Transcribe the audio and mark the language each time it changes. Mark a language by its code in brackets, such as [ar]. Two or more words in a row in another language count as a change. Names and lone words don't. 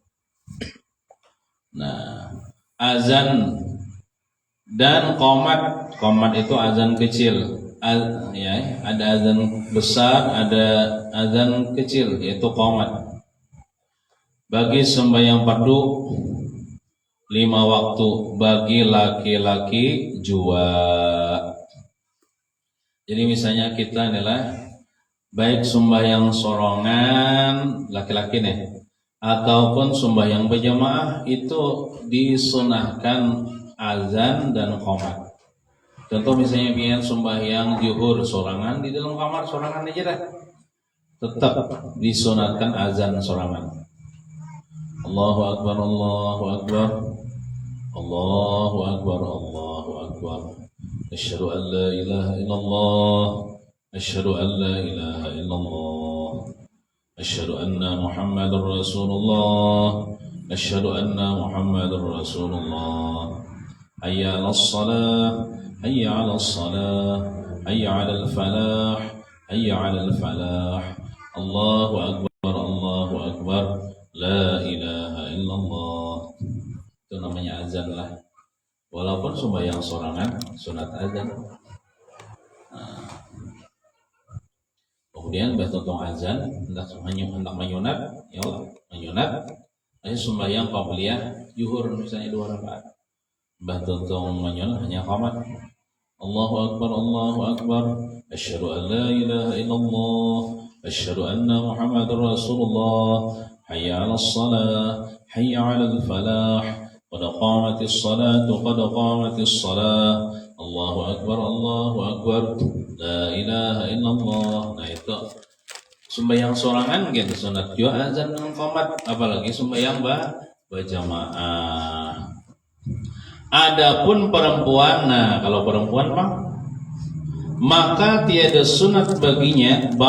[ms] Nah, azan dan qomat. Qomat itu azan kecil. Ya, ada azan besar, ada azan kecil, yaitu qomat. Bagi sembahyang fardu 5 waktu bagi laki-laki jua. Jadi misalnya kita adalah baik sembahyang sorongan laki-laki nih ataupun sembahyang berjamaah itu disunahkan azan dan qomat. Contoh misalnya biar sembahyang zuhur sorangan di dalam kamar sorangan aja dah, tetap disunahkan azan sorangan. [ar] الله أكبر، الله أكبر، الله أكبر، الله أكبر. أشهد أن لا إله إلا الله، أشهد أن لا إله إلا الله، أشهد أن محمدا رسول الله، أشهد أن محمدا رسول الله. حي على الصلاة، حي على الصلاة، حي على الفلاح، حي على الفلاح. الله أكبر، الله أكبر، لا إله إلا الله. [ms] Itu namanya azan lah. Walaupun sembahyang sorangan sunat azan. Nah, kemudian bertutung azan hendak menyunat, ya Allah, menyunat. Ini sembahyang qabliyah zuhur misalnya 2 rakaat. Bertutung menyunat hanya qomat. [ar] الله أكبر، الله أكبر، أشهد أن لا إله إلا الله، أشهد أن محمدا رسول الله. حي على الصلاة، حي على الفلاح، قد قامت الصلاة، قد قامت الصلاة. الله أكبر، الله أكبر، لا إله إلا الله. [ms] Nah itu sembahyang sorangan gitu sunat juga azan dan qomat, apalagi sembahyang berjamaah. Adapun perempuan, nah kalau perempuan bang, maka tiada sunat baginya bang.